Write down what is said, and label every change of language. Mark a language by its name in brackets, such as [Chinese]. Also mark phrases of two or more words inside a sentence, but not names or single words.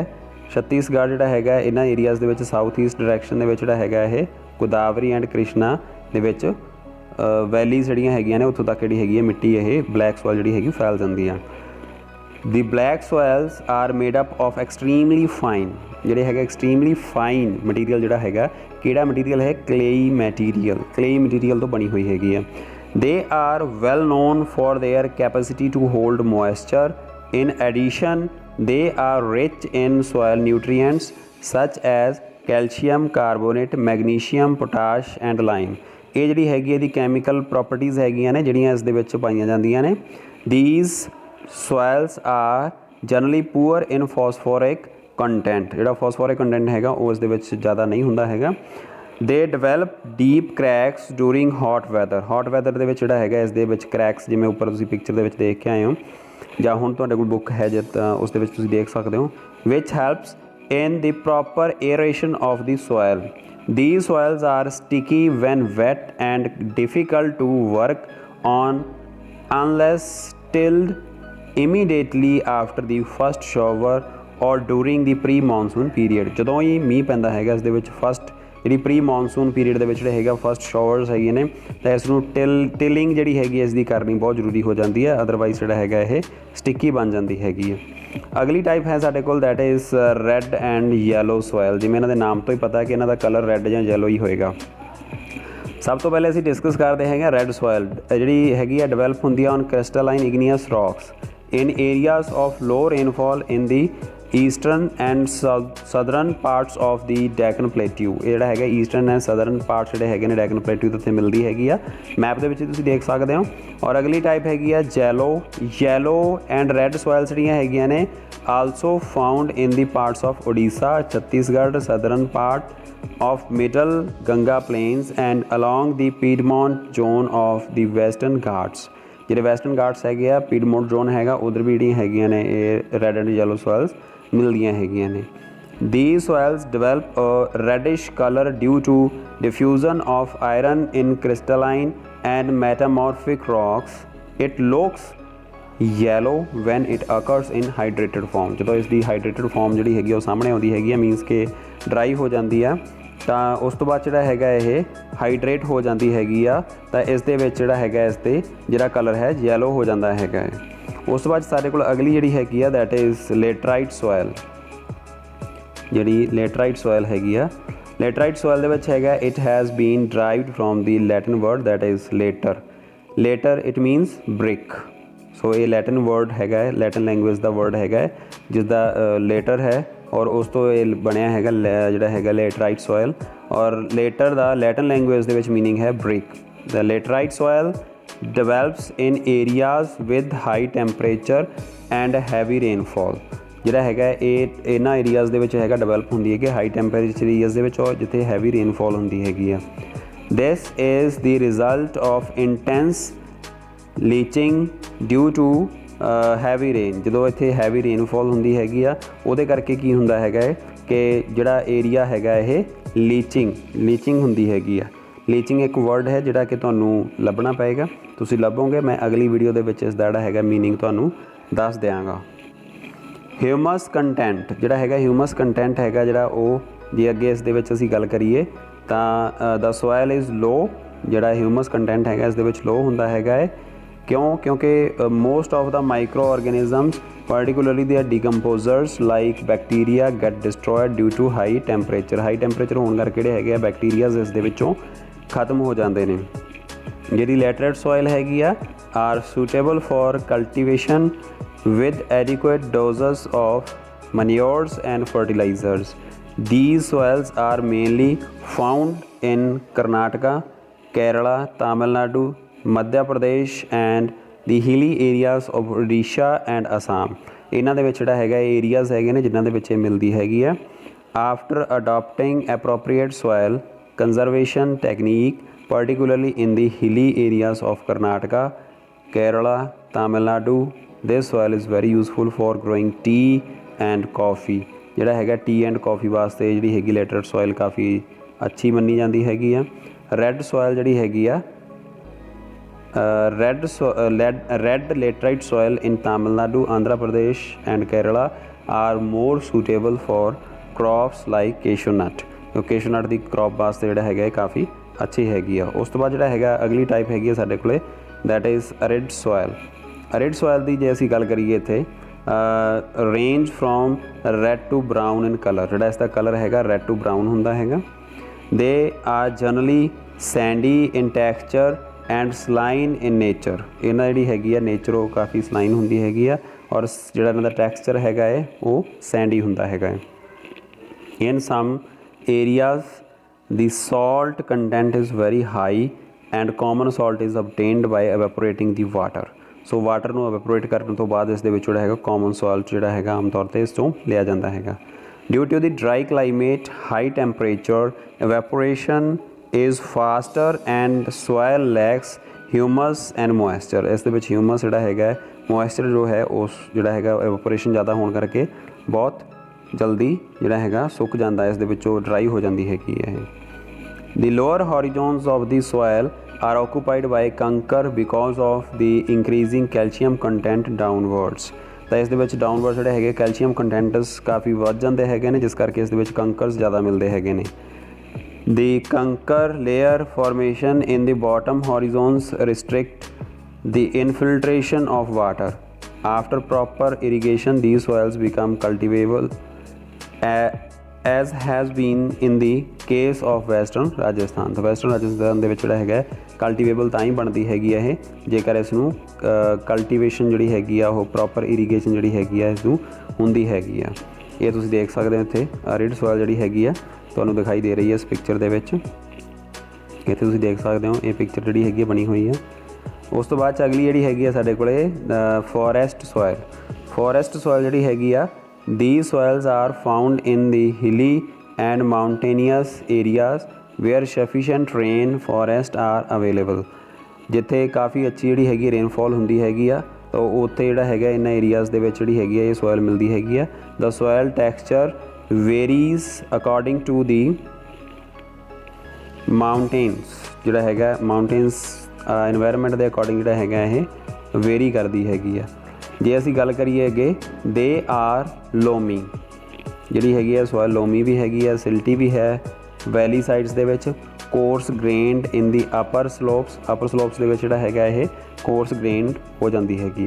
[Punjabi] ਛੱਤੀਸਗੜ੍ਹ ਜਿਹੜਾ ਹੈਗਾ ਇਹਨਾਂ ਏਰੀਆਜ਼ ਦੇ ਵਿੱਚ [English] South East direction [Punjabi] ਦੇ ਵਿੱਚ ਜਿਹੜਾ ਹੈਗਾ ਇਹ ਗੋਦਾਵਰੀ ਐਂਡ ਕ੍ਰਿਸ਼ਨਾ ਦੇ ਵਿੱਚ ਵੈਲੀਜ਼ ਜਿਹੜੀਆਂ ਹੈਗੀਆਂ ਨੇ ਉੱਥੋਂ ਤੱਕ ਜਿਹੜੀ ਹੈਗੀ ਹੈ ਮਿੱਟੀ ਇਹ [English] black soil [Punjabi] ਜਿਹੜੀ ਹੈਗੀ ਫੈਲ ਜਾਂਦੀ ਆ। [English] The black soils are made up of extremely fine, [Punjabi] ਜਿਹੜੇ ਹੈਗਾ [English] extremely fine material [Punjabi] ਜਿਹੜਾ ਹੈਗਾ ਕਿਹੜਾ ਮਟੀਰੀਅਲ ਹੈ [English] clayey material, clayey material [Punjabi] ਤੋਂ ਬਣੀ ਹੋਈ ਹੈਗੀ ਆ। [English] They are well known for their capacity to hold moisture। In addition, they are rich in soil nutrients such as calcium carbonate, magnesium, potash and lime। [Punjabi] ਇਹ ਜਿਹੜੀ ਹੈਗੀ ਇਹਦੀ [English] chemical properties [Punjabi] ਹੈਗੀਆਂ ਨੇ ਜਿਹੜੀਆਂ ਇਸ ਦੇ ਵਿੱਚ ਪਾਈਆਂ ਜਾਂਦੀਆਂ ਨੇ। [English] These soils are generally poor in phosphoric content। [Punjabi] ਜਿਹੜਾ [English] phosphoric content [Punjabi] ਹੈਗਾ ਉਹ ਇਸ ਦੇ ਵਿੱਚ ਜ਼ਿਆਦਾ ਨਹੀਂ ਹੁੰਦਾ ਹੈਗਾ। [English] They develop deep cracks during hot weather। hot weather [Punjabi] ਦੇ ਵਿੱਚ ਜਿਹੜਾ ਹੈਗਾ ਇਸ ਦੇ ਵਿੱਚ cracks ਜਿਵੇਂ ਉੱਪਰ ਤੁਸੀਂ ਪਿਕਚਰ ਦੇ ਵਿੱਚ ਦੇਖ ਕੇ ਆਏ ਹੋ ਜਾਂ ਹੁਣ ਤੁਹਾਡੇ ਕੋਲ ਬੁੱਕ ਹੈ ਜੇ ਤਾਂ ਉਸ ਦੇ ਵਿੱਚ ਤੁਸੀਂ ਦੇਖ ਸਕਦੇ ਹੋ। [English] which helps in the proper aeration of the soil। These soils are sticky when wet and difficult to work on unless tilled immediately after the first shower or during the pre-monsoon period। [Punjabi] ਜਦੋਂ ਹੀ ਮੀਂਹ ਪੈਂਦਾ ਹੈਗਾ ਇਸ ਦੇ ਵਿੱਚ ਫਸਟ ਜਿਹੜੀ [English] pre monsoon period [Punjabi] ਦੇ ਵਿੱਚ ਜਿਹੜਾ ਹੈਗਾ [English] first showers [Punjabi] ਹੈਗੇ ਨੇ ਤਾਂ ਇਸ ਨੂੰ ਟਿਲਿੰਗ ਜਿਹੜੀ ਹੈਗੀ ਇਸ ਦੀ ਕਰਨੀ ਬਹੁਤ ਜ਼ਰੂਰੀ ਹੋ ਜਾਂਦੀ ਹੈ, ਅਦਰਵਾਈਜ਼ ਜਿਹੜਾ ਹੈਗਾ ਇਹ ਸਟਿੱਕੀ ਬਣ ਜਾਂਦੀ ਹੈਗੀ ਹੈ। ਅਗਲੀ ਟਾਈਪ ਹੈ ਸਾਡੇ ਕੋਲ [English] that is red and yellow soil. [Punjabi] ਜਿਵੇਂ ਇਨ੍ਹਾਂ ਦੇ ਨਾਮ ਤੋ ਹੀ ਪਤਾ ਹੈ ਕਿ ਇਨ੍ਹਾਂ ਦਾ ਕਲਰ ਰੈੱਡ ਜਾਂ ਯੈਲੋ ਹੀ ਹੋਏਗਾ। ਸਭ ਤੋ ਪਹਿਲੇ ਅਸੀਂ ਡਿਸਕਸ ਕਰਤੇ ਹੈਂ [English] red soil, [Punjabi] ਜਿਹੜੀ ਹੈਗੀ ਹੈ ਡਿਵੈਲਪ ਹੁੰਦੀ ਹੈ [English] on crystalline igneous rocks in areas of low rainfall in the eastern and southern parts of the Deccan plateau. [Punjabi] ਯੇ ਜਿਹੜਾ ਹੈਗਾ [English] eastern and southern parts [Punjabi] ਜਿਹੜੇ ਹੈਗੇ ਨੇ ਡੈਕਨ ਪਲੇਟਿਊ ਤੋ ਉੱਥੇ ਮਿਲਦੀ ਹੈਗੀ ਆ, ਮੈਪ ਦੇ ਵਿਚ ਤੁਸੀਂ ਦੇਖ ਸਕਦੇ ਹੋ। ਔਰ ਅਗਲੀ ਟਾਈਪ ਹੈਗੀ ਆ [English] yellow and red soils [Punjabi] ਜਿਹੜੀਆਂ ਹੈਗੀਆਂ ਨੇ [English] also found in the parts of Odisha, Chhattisgarh, southern part of middle Ganga plains and along the piedmont zone of the western Ghats. [Punjabi] ਜਿਹੜੇ ਵੈਸਟਰਨ ਘਾਟਸ ਹੈਗੇ ਆ, [English] piedmont zone [Punjabi] ਹੈਗਾ, ਉਧਰ ਵੀ ਜਿਹੜੀਆਂ ਹੈਗੀਆਂ ਨੇ ਇਹ [English] red and yellow soils [Punjabi] ਮਿਲਦੀਆਂ ਹੈਗੀਆਂ ਨੇ। [English] These soils develop a reddish color due to diffusion of iron in crystalline and metamorphic rocks. It looks yellow when it occurs in hydrated form। [Punjabi] ਜਦੋਂ ਇਸ ਦੀ [English] hydrated form [Punjabi] ਜਿਹੜੀ ਹੈਗੀ ਉਹ ਸਾਹਮਣੇ ਆਉਂਦੀ ਹੈਗੀ ਆ, ਮੀਨਸ ਕਿ ਡਰਾਈ ਹੋ ਜਾਂਦੀ ਆ, ਤਾਂ ਉਸ ਤੋਂ ਬਾਅਦ ਜਿਹੜਾ ਹੈਗਾ ਇਹ ਹਾਈਡਰੇਟ ਹੋ ਜਾਂਦੀ ਹੈਗੀ ਆ, ਤਾਂ ਇਸ ਦੇ ਵਿੱਚ ਜਿਹੜਾ ਹੈਗਾ ਇਸ 'ਤੇ ਜਿਹੜਾ ਕਲਰ ਹੈ ਯੈਲੋ ਹੋ ਜਾਂਦਾ ਹੈਗਾ ਹੈ। ਉਸ ਤੋਂ ਬਾਅਦ ਸਾਡੇ ਕੋਲ ਅਗਲੀ ਜਿਹੜੀ ਹੈਗੀ ਆ [English] that is laterite soil. [Punjabi] ਜਿਹੜੀ ਲੇਟਰਾਈਟ ਸੋਇਲ ਹੈਗੀ ਆ, ਲੇਟਰਾਈਟ ਸੋਇਲ ਦੇ ਵਿੱਚ ਹੈਗਾ [English] it has been derived from the Latin word that is later it means brick. [Punjabi] ਸੋ ਇਹ [English] Latin word [Punjabi] ਹੈਗਾ ਹੈ, [English] Latin language [Punjabi] ਦਾ ਵਰਡ ਹੈਗਾ ਹੈ ਜਿਸ ਦਾ ਲੇਟਰ ਹੈ ਔਰ ਉਸ ਤੋ ਯੇ ਬਣਿਆ ਹੈਗਾ ਜਿਹੜਾ ਹੈਗਾ ਲੇਟਰਾਈਟ ਸੋਇਲ। ਔਰ ਲੇਟਰ ਦਾ [English] Latin language [Punjabi] ਦੇ ਵਿਚ ਮੀਨਿੰਗ ਹੈ ਬ੍ਰਿਕ। [English] The laterite soil develops in areas with high temperature and heavy rainfall. [Punjabi] ਜਿਹੜਾ ਹੈਗਾ ਯੇ ਇਨ੍ਹਾਂ ਏਰੀਆਜ਼ ਦੇ ਵਿਚ ਹੈਗਾ ਡਿਵੈਲਪ ਹੁੰਦੀ ਹੈ ਕਿ [English] high temperature areas [Punjabi] ਦੇ ਵਿਚ ਔਰ ਜਿੱਥੇ [English] heavy rainfall [Punjabi] ਹੁੰਦੀ ਹੈਗੀ ਆ। [English] This is the result of intense leaching due to heavy rain. [Punjabi] ਜੋ ਇੱਥੇ [English] heavy rainfall [Punjabi] ਹੁੰਦੀ ਹੈਗੀ ਆ ਉਹਦੇ ਕਰਕੇ ਕੀ ਹੁੰਦਾ ਹੈਗਾ ਕਿ ਜਿਹੜਾ ਏਰੀਆ ਹੈਗਾ ਯੇ ਲੀਚਿੰਗ ਹੁੰਦੀ ਹੈਗੀ ਆ। ਲੀਚਿੰਗ ਏਕ ਵਰਡ ਹੈ ਜਿਹੜਾ ਕਿ ਤੁਹਾਨੂੰ ਲੱਭਣਾ ਪਏਗਾ, ਤੁਸੀਂ ਲੱਭੋਗੇ, ਮੈਂ ਅਗਲੀ ਵੀਡੀਓ ਦੇ ਵਿਚ ਇਸਦਾ ਜਿਹੜਾ ਹੈਗਾ ਮੀਨਿੰਗ ਤੁਹਾਨੂੰ ਦੱਸ ਦਿਆਂਗਾ। [English] humus content [Punjabi] ਜਿਹੜਾ ਹੈਗਾ [English] humus content [Punjabi] ਹੈਗਾ ਜਿਹੜਾ ਓਹ ਜੇ ਅੱਗੇ ਇਸ ਦੇ ਵਿਚ ਅਸੀਂ ਗੱਲ ਕਰੀਏ ਤਾਂ [English] the soil is low. [Punjabi] ਜਿਹੜਾ [English] humus content [Punjabi] ਹੈਗਾ ਇਸ ਦੇ ਵਿਚ ਲੋ ਹੁੰਦਾ ਹੈਗਾ ਹੈ। ਕਿਉਂ? ਕਿਉਂਕਿ [English] most of the micro organisms particularly they are decomposers like bacteria get destroyed due to high temperature। high temperature [Punjabi] ਹੋਣੇ ਕਰਕੇ ਜਿਹੜੇ ਹੈਗੇ ਆ ਬੈਕਟੀਰੀਆਜ਼ ਇਸ ਦੇ ਵਿੱਚੋਂ ਖਤਮ ਹੋ ਜਾਂਦੇ ਨੇ। ਜਿਹੜੀ ਲੈਟਰੇਟ ਸੋਇਲ ਹੈਗੀ ਆ [English] ਆਰ suitable for cultivation with adequate doses of manures and fertilizers। These soils are mainly found in Karnataka, Kerala, Tamil Nadu, Madhya Pradesh and the hilly areas of Orissa and Assam. [Punjabi] ਇਹਨਾਂ ਦੇ ਵਿੱਚ ਜਿਹੜਾ ਹੈਗਾ ਏਰੀਆਜ਼ ਹੈਗੇ ਨੇ ਜਿਨ੍ਹਾਂ ਦੇ ਵਿੱਚ ਇਹ ਮਿਲਦੀ ਹੈਗੀ ਆ। [English] After adopting appropriate soil conservation technique particularly in the hilly areas of Karnataka, Kerala, Tamil Nadu, this soil is very useful for growing tea and coffee। [Punjabi] ਜਿਹੜਾ ਹੈਗਾ [English] tea and coffee [Punjabi] ਵਾਸਤੇ ਜਿਹੜੀ ਹੈਗੀ [English] laterite soil [Punjabi] ਕਾਫੀ ਅੱਛੀ ਮੰਨੀ ਜਾਂਦੀ ਹੈਗੀ ਆ। ਰੈੱਡ ਸੋਇਲ ਜਿਹੜੀ ਹੈਗੀ ਆ [English] red laterite soil in Tamil Nadu, Andhra Pradesh and Kerala are more suitable for crops like cashew nut। cashew nut [Punjabi] ਦੀ crop ਵਾਸਤੇ ਜਿਹੜਾ ਹੈਗਾ ਕਾਫੀ ਅੱਛੀ ਹੈਗੀ ਆ। ਉਸ ਤੋਂ ਬਾਅਦ ਜਿਹੜਾ ਹੈਗਾ ਅਗਲੀ ਟਾਈਪ ਹੈਗੀ ਆ ਸਾਡੇ ਕੋਲੇ [English] that is arid soil। arid soil [Punjabi] ਦੀ ਜੇ ਅਸੀਂ ਗੱਲ ਕਰੀਏ ਇੱਥੇ [English] range from red to brown in color। [Punjabi] ਜਿਹੜਾ ਇਸ ਦਾ ਕਲਰ ਹੈਗਾ [English] red to brown [Punjabi] ਹੁੰਦਾ ਹੈਗਾ। [English] they are generally sandy in texture and saline in nature. [Punjabi] ਇਹਨਾਂ ਜਿਹੜੀ ਹੈਗੀ ਆ ਨੇਚਰ ਉਹ ਕਾਫੀ ਸਲਾਈਨ ਹੁੰਦੀ ਹੈਗੀ ਆ ਔਰ ਜਿਹੜਾ ਇਹਨਾਂ ਦਾ ਟੈਕਸਚਰ ਹੈਗਾ ਹੈ ਉਹ ਸੈਂਡੀ ਹੁੰਦਾ ਹੈਗਾ ਹੈ। [English] In some areas the salt content is very high and common salt is obtained by evaporating the water. [Punjabi] ਸੋ ਵਾਟਰ ਨੂੰ ਐਵੈਪੋਰੇਟ ਕਰਨ ਤੋਂ ਬਾਅਦ ਇਸ ਦੇ ਵਿੱਚ ਜਿਹੜਾ ਹੈਗਾ [English] common salt [Punjabi] ਜਿਹੜਾ ਹੈਗਾ ਆਮ ਤੌਰ 'ਤੇ ਇਸ ਤੋਂ ਲਿਆ ਜਾਂਦਾ ਹੈਗਾ। [English] Due to the dry climate, high temperature, evaporation is faster and soil lacks humus and moisture। [Punjabi] ਇਸ ਦੇ ਵਿੱਚ ਹਿਊਮਸ ਜਿਹੜਾ ਹੈਗਾ ਮੋਇਸਚਰ ਜੋ ਹੈ ਉਸ ਜਿਹੜਾ ਹੈਗਾ ਐਵਪੋਰੇਸ਼ਨ ਜ਼ਿਆਦਾ ਹੋਣ ਕਰਕੇ ਬਹੁਤ ਜਲਦੀ ਜਿਹੜਾ ਹੈਗਾ ਸੁੱਕ ਜਾਂਦਾ, ਇਸ ਦੇ ਵਿੱਚੋਂ ਡਰਾਈ ਹੋ ਜਾਂਦੀ ਹੈਗੀ ਹੈ। [English] The lower horizons of the soil are occupied by conker because of the increasing calcium content downwards। [Punjabi] ਤਾਂ ਇਸ ਦੇ ਵਿੱਚ ਡਾਊਨਵਰਡ ਜਿਹੜੇ ਹੈਗੇ [English] calcium contents [Punjabi] ਕਾਫੀ ਵੱਧ ਜਾਂਦੇ ਹੈਗੇ ਨੇ ਜਿਸ ਕਰਕੇ ਇਸ ਦੇ ਵਿੱਚ ਕੰਕਰਸ ਜ਼ਿਆਦਾ ਮਿਲਦੇ ਹੈਗੇ ਨੇ। [English] The conker layer formation in the bottom horizons restrict the infiltration of water। After proper irrigation, these soils become cultivable, as has been in the case of western Rajasthan। [Punjabi] तो western Rajasthan ਦੇ ਵਿੱਚ ਜਿਹੜਾ ਹੈਗਾ ਕਲਟੀਵੇਬਲ ਤਾਂ ਹੀ ਬਣਦੀ ਹੈਗੀ ਆ ਇਹ ਜੇਕਰ ਇਸ ਨੂੰ ਕਲਟੀਵੇਸ਼ਨ ਜਿਹੜੀ ਹੈਗੀ ਆ ਉਹ [English] proper irrigation [Punjabi] ਜਿਹੜੀ ਹੈਗੀ ਆ ਇਸ ਨੂੰ ਹੁੰਦੀ ਹੈਗੀ ਆ। ਇਹ ਤੁਸੀਂ ਦੇਖ ਸਕਦੇ ਹੋ ਇੱਥੇ ਰਿਡ ਸੋਇਲ ਜਿਹੜੀ ਹੈਗੀ ਆ ਤੁਹਾਨੂੰ ਦਿਖਾਈ ਦੇ ਰਹੀ ਹੈ ਇਸ ਪਿਕਚਰ ਦੇ ਵਿੱਚ। ਇੱਥੇ ਤੁਸੀਂ ਦੇਖ ਸਕਦੇ ਹੋ ਇਹ ਪਿਕਚਰ ਜਿਹੜੀ ਹੈਗੀ ਬਣੀ ਹੋਈ ਆ। ਉਸ ਤੋਂ ਬਾਅਦ 'ਚ ਅਗਲੀ ਜਿਹੜੀ ਹੈਗੀ ਆ ਸਾਡੇ ਕੋਲੇ [English] forest soil. [Punjabi] ਫੋਰੈਸਟ ਸੋਇਲ ਜਿਹੜੀ ਹੈਗੀ ਆ [English] these soils are found in the hilly and mountainous areas where sufficient rain forest are available। [Punjabi] ਜਿੱਥੇ ਕਾਫੀ ਅੱਛੀ ਜਿਹੜੀ ਹੈਗੀ ਰੇਨਫਾਲ ਹੁੰਦੀ ਹੈਗੀ ਆ ਤਾਂ ਉੱਥੇ ਜਿਹੜਾ ਹੈਗਾ ਇਹਨਾਂ ਏਰੀਆਜ਼ ਦੇ ਵਿੱਚ ਜਿਹੜੀ ਹੈਗੀ ਆ ਇਹ ਸੋਇਲ ਮਿਲਦੀ ਹੈਗੀ ਆ। [English] the soil texture varies according to the mountains। [Punjabi] ਜਿਹੜਾ ਹੈਗਾ ਮਾਊਂਟੇਨਸ ਇਨਵਾਇਰਮੈਂਟ ਦੇ ਅਕੋਰਡਿੰਗ ਜਿਹੜਾ ਹੈਗਾ ਇਹ ਵੇਰੀ ਕਰਦੀ ਹੈਗੀ ਆ। ਜੇ ਅਸੀਂ ਗੱਲ ਕਰੀਏ ਅੱਗੇ [English] they are loamy [Punjabi] ਜਿਹੜੀ ਹੈਗੀ ਆ ਸੋਇਲ ਲੋਮੀ ਵੀ ਹੈਗੀ ਆ, ਸਿਲਟੀ ਵੀ ਹੈ [English] valley sides [Punjabi] ਦੇ ਵਿੱਚ। [English] coarse grained in the upper slopes [Punjabi] ਦੇ ਵਿੱਚ ਜਿਹੜਾ ਹੈਗਾ ਇਹ [English] coarse grained [Punjabi] ਹੋ ਜਾਂਦੀ ਹੈਗੀ ਆ।